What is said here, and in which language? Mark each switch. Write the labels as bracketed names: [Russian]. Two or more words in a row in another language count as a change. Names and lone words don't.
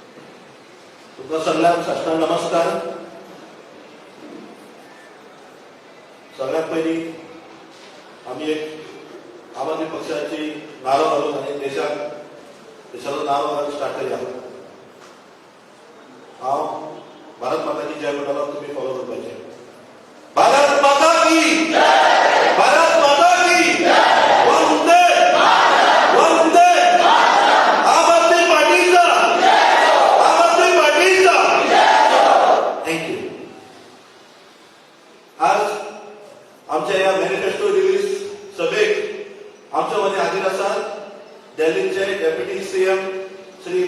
[Konkani] सगळ्यांक साष्टांग नमस्कार. [Marathi] सगळ्यात पहिली आम्ही एक आम आदमी पक्षाची नारळ घालून आणि देशाचं नाव घालून स्टार्ट करूया. [Konkani] हांव [Hindi] भारत माता की जय [Konkani] म्हणटालो, तुम्ही फॉलो करपाचे. [Hindi] भारत माता की भारत माता की वंदे वंदे. [Konkani] आम आदमी पार्टीचा आम आदमी पार्टीचा. थँक्यू. आज आमच्या या मॅनिफेस्टो रिलीज सभेक आमच्या मध्ये हाजीर आसात दिल्लीचे डेप्युटी सीएम श्री